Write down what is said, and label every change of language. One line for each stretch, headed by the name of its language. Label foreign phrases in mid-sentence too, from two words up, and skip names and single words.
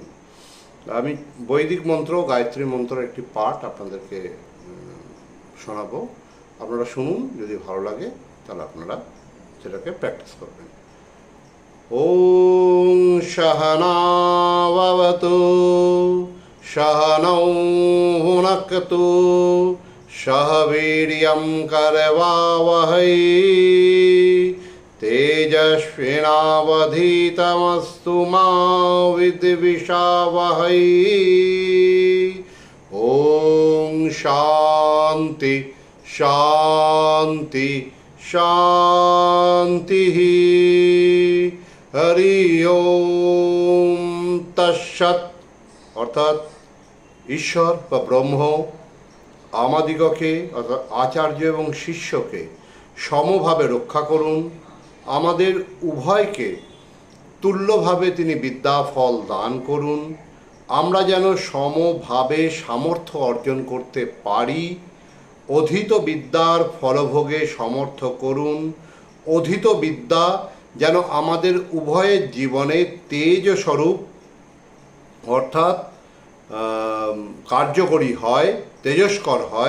Bangla: আমি বৈদিক মন্ত্র, গায়ত্রী মন্ত্রের একটি পাঠ আপনাদেরকে শোনাবো। আপনারা শুনুন, যদি ভালো লাগে তাহলে আপনারা সেটাকে প্র্যাকটিস করবেন।
Sanskrit: ওং সহনাভবতু सहनौ भुनक्तु सह वीर्यं करवावहै तेजस्विनावधीतमस्तु मा विद्विषावहै। ॐ शान्ति शान्ति शान्तिः। हरि ओम तत्सत्।
Bangla: অর্থাৎ ঈশ্বর বা ব্রহ্ম আমাদিগকে অর্থাৎ আচার্য এবং শিষ্যকে সমভাবে রক্ষা করুন, আমাদের উভয়কে তুল্যভাবে তিনি বিদ্যা ফল দান করুন, আমরা যেন সমভাবে সামর্থ্য অর্জন করতে পারি, অধীত বিদ্যার ফলভোগে সমর্থ করুন, অধীত বিদ্যা যেন আমাদের উভয়ের জীবনে তেজস্বরূপ অর্থাৎ কার্যকরী হয়, তেজস্কর হয়।